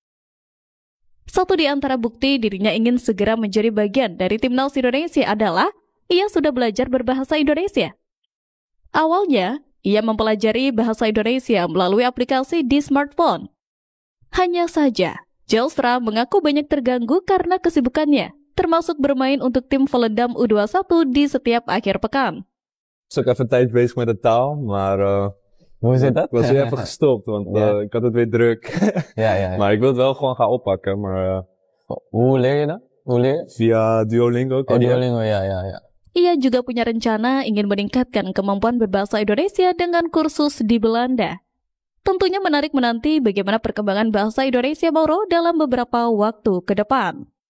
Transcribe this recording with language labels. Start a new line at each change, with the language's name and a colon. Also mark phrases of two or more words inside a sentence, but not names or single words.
Indonesian: Satu di antara bukti dirinya ingin segera menjadi bagian dari timnas Indonesia adalah ia sudah belajar berbahasa Indonesia. Awalnya, ia mempelajari bahasa Indonesia melalui aplikasi di smartphone. Hanya saja, Zylstra mengaku banyak terganggu karena kesibukannya, termasuk bermain untuk tim Volendam U21 di setiap akhir pekan.
Dutch: Ik was ook even een tijd bezig met de taal, maar Hoe zit dat? ik was weer even gestopt, want Ja. ik had het weer druk. Ja. Maar ik wil het wel gewoon gaan oppakken, maar Hoe leer je dat? Hoe leer je? via Duolingo. ken je die app? Duolingo, ja.
Indonesian: Ia juga punya rencana ingin meningkatkan kemampuan berbahasa Indonesia dengan kursus di Belanda. Tentunya menarik menanti bagaimana perkembangan bahasa Indonesia Mauro dalam beberapa waktu ke depan.